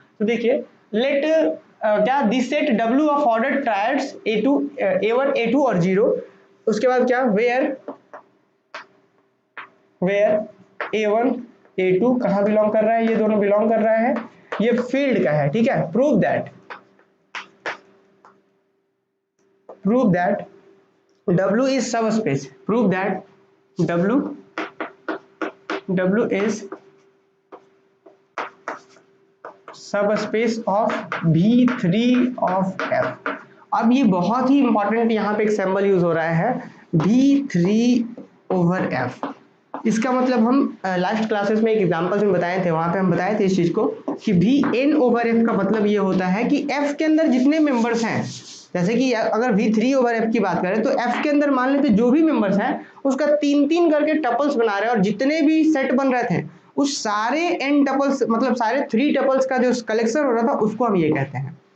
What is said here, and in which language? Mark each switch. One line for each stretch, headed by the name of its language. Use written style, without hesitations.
Hindi: तो देखिए लेट क्या,
English: this set W of ordered triads A1 A2
Hindi: और 0, उसके बाद क्या, वेयर A1 A2 कहाँ बिलोंग कर रहा है, ये दोनों बिलोंग कर रहा है, ये फील्ड का है। ठीक है,
English: Prove that W is subspace, prove that W is subspace of V3 of F।
Hindi: अब ये बहुत ही इंपॉर्टेंट यहाँ पे एक सिंबल यूज हो रहा है, V3 over F। इसका मतलब हम लास्ट क्लासेस में एक एग्जांपल में बताए थे, वहां पे हम बताए थे इस चीज को कि Vn over F का मतलब ये होता है कि F के अंदर जितने मेंबर्स हैं, जैसे कि अगर V3 over F की बात करें तो F के अंदर मान लेते जो भी मेंबर्स हैं उसका 3-3 करके टपल्स बना रहे हैं, और जितने भी सेट बन रहे थे उस सारे n टपल्स, मतलब सारे 3 टपल्स का जो कलेक्शन हो रहा था उसको हम ये कहते हैं।